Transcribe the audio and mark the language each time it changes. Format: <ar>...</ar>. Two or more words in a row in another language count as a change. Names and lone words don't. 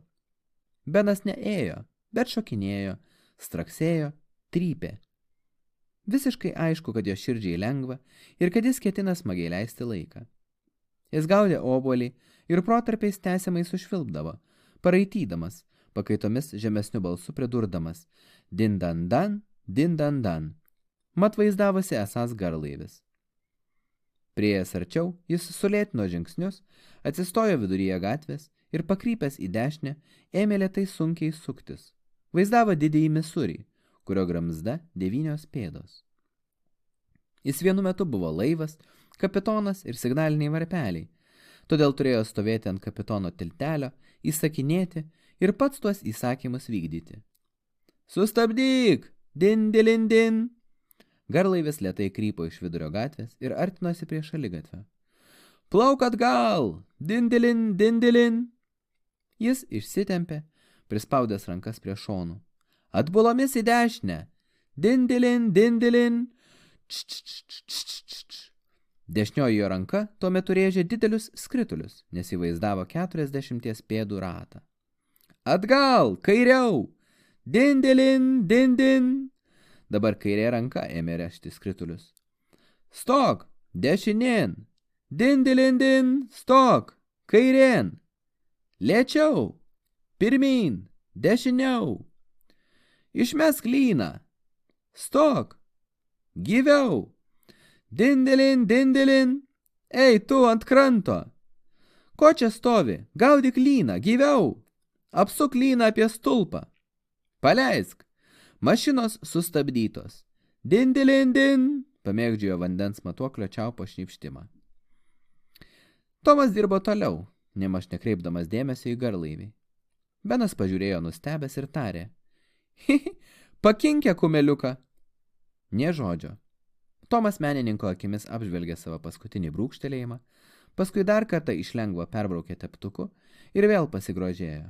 <lt>Benas neėjo, bet šokinėjo, straksėjo, trypė. Visiškai aišku, kad jo širdžiai lengva ir kad jis ketina smagiai leisti laiką. Jis gaudė obuolį ir protarpiais tęsiamai sušvilpdavo, paraitydamas, pakaitomis žemesniu balsu pridurdamas din-dan-dan, din-dan-dan. Mat vaizdavosi esąs garlaivis. Priėjęs arčiau, jis sulėtino žingsnius, atsistojo viduryje gatvės ir pakrypęs į dešinę ėmė lėtai sunkiai suktis. Vaizdavo didįjį Misurį, kurio gramzda 9 pėdos. Jis vienu metu buvo laivas, kapitonas ir signaliniai varpeliai, todėl turėjo stovėti ant kapitono tiltelio, įsakinėti ir pats tuos įsakymus vykdyti. Sustabdyk! Din-dilin-din! Garlaivis lėtai krypo iš vidurio gatvės ir artinosi prie šaligatvio. Plauk atgal! Din-dilin, din-dilin! Jis išsitempė, prispaudęs rankas prie šonų. Atbulomis į dešinę! Din-dilin, din-dilin! Dešinioji jo ranka tuo metu rėžė didelius skritulius, nes įvaizdavo 40 pėdų ratą. Atgal! Kairiau! Din-dilin, din-din! Dabar kairė ranka ėmė rėžti skritulius. Stok! Dešinėn! Din-dilin-din! Stok! Kairėn! Lėčiau! Pirmyn! Dešiniau! Išmesk lyną! Stok! Gyviau! Din-dilin, din-dilin! Ei, tu ant kranto! Ko čia stovi? Gaudyk lyną! Gyviau! Apsuk lyną apie stulpą! Paleisk! Mašinos sustabdytos. Din-dilin-din! Pamėgdžiojo vandens matuoklio čiaupo šnypštimą. Tomas dirbo toliau, nemaž nekreipdamas dėmesio į garlaivį. Benas pažiūrėjo nustebęs ir tarė. Hihi, pakinkę kumeliuką. Nė žodžio. Tomas menininko akimis apžvelgė savo paskutinį brūkštelėjimą, paskui dar kartą iš lengvo perbraukė teptuku ir vėl pasigrožėjo.</lt>